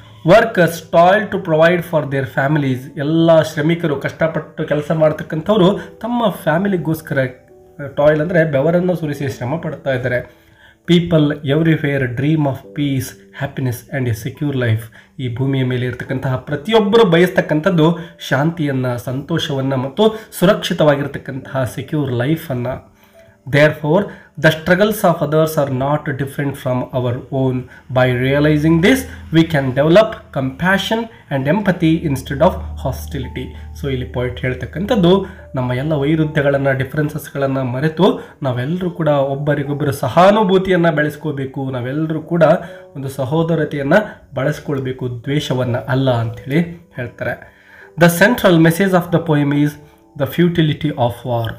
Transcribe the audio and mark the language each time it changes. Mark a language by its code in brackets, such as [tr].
[en] Workers toil to provide for their families. [kn] ಎಲ್ಲ ಶ್ರಮಿಕರು ಕಷ್ಟಪಟ್ಟು ಕೆಲಸ ಮಾಡ್ತಕ್ಕಂಥವ್ರು ತಮ್ಮ ಫ್ಯಾಮಿಲಿಗೋಸ್ಕರ, ಟಾಯ್ಲ್ ಅಂದರೆ ಬೆವರನ್ನು ಸುರಿಸಿ ಶ್ರಮ ಪಡ್ತಾ ಇದ್ದಾರೆ. [en] People everywhere dream of peace, happiness and a secure life. [kn] ಈ ಭೂಮಿಯ ಮೇಲೆ ಇರತಕ್ಕಂತಹ ಪ್ರತಿಯೊಬ್ಬರು ಬಯಸ್ತಕ್ಕಂಥದ್ದು ಶಾಂತಿಯನ್ನು, ಸಂತೋಷವನ್ನು ಮತ್ತು ಸುರಕ್ಷಿತವಾಗಿರ್ತಕ್ಕಂತಹ secure ಲೈಫನ್ನು. [en] Therefore, the struggles of others are not different from our own. By realizing this, we can develop compassion and empathy instead of hostility. [kn] So ಇಲ್ಲಿ point ಹೇಳ್ತಕ್ಕಂಥದ್ದು, ನಮ್ಮ ಎಲ್ಲ ವೈರುಧ್ಯಗಳನ್ನು, ಡಿಫ್ರೆನ್ಸಸ್ಗಳನ್ನು ಮರೆತು ನಾವೆಲ್ಲರೂ ಕೂಡ ಒಬ್ಬರಿಗೊಬ್ಬರು ಸಹಾನುಭೂತಿಯನ್ನು ಬೆಳೆಸ್ಕೋಬೇಕು. ನಾವೆಲ್ಲರೂ ಕೂಡ ಒಂದು ಸಹೋದರತೆಯನ್ನು ಬಳಸ್ಕೊಳ್ಬೇಕು, ದ್ವೇಷವನ್ನು ಅಲ್ಲ ಅಂಥೇಳಿ ಹೇಳ್ತಾರೆ. [en] The central message of the poem is the futility of war.